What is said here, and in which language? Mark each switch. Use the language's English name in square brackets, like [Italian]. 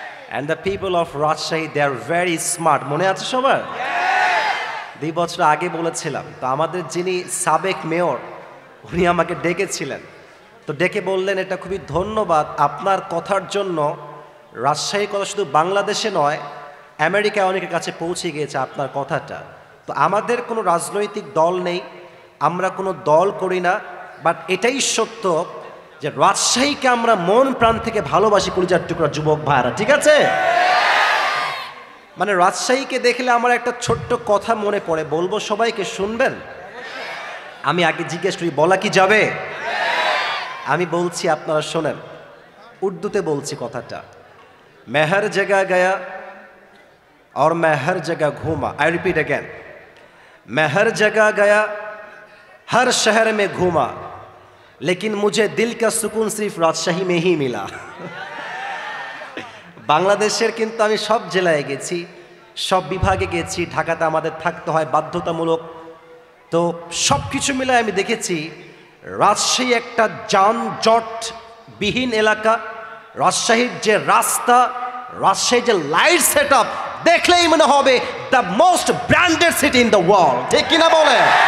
[English] And the people of Rajshahi, they are very smart. [Bangla] মনে আছে সবার? 2 বছর আগে বলেছিলাম, তো আমাদের যিনি সাবেক মেয়র উনি আমাকে ডেকেছিলেন, তো ডেকে বললেন এটা খুবই ধন্যবাদ আপনার কথার জন্য রাজশাহীর কথা শুধু বাংলাদেশে নয় আমেরিকায় অনেকের কাছে পৌঁছে গিয়েছে আপনার কথাটা। তো আমাদের কোনো রাজনৈতিক দল নেই, আমরা কোনো দল করি না, বাট এটাই সত্য যে রাজশাহীকে আমরা মন প্রাণ থেকে ভালোবাসি কলিজার টুকরা যুবক ভাইরা, ঠিক আছে? মানে রাজশাহীকে দেখলে আমার একটা ছোট্ট কথা মনে পড়ে, বলবো সবাইকে, শুনবেন? আমি আগে জিজ্ঞেস করি, বলা কি যাবে? আমি বলছি, আপনারা শোনেন, উর্দুতে বলছি কথাটা। [Hindi] मैं हर जगह गया और मैं हर जगह घूमा। [English] I repeat again, [Hindi] मैं हर जगह गया, हर शहर में घूमा, लेकिन मुझे दिल का सुकून सिर्फ राजशाही में ही मिला। [Bangla] বাংলাদেশের কিন্তু আমি সব জেলায় গেছি, সব বিভাগে গেছি, ঢাকাতে আমাদের থাকতে হয় বাধ্যতামূলক, তো সব কিছু মিলে আমি দেখেছি রাজশাহী একটা যানজটবিহীন এলাকা। রাজশাহীর যে রাস্তা, রাজশাহীর যে লাইট সেট আপ দেখলেই মনে হবে [English] the most branded city in the world, [Bangla] ঠিক কিনা বলে?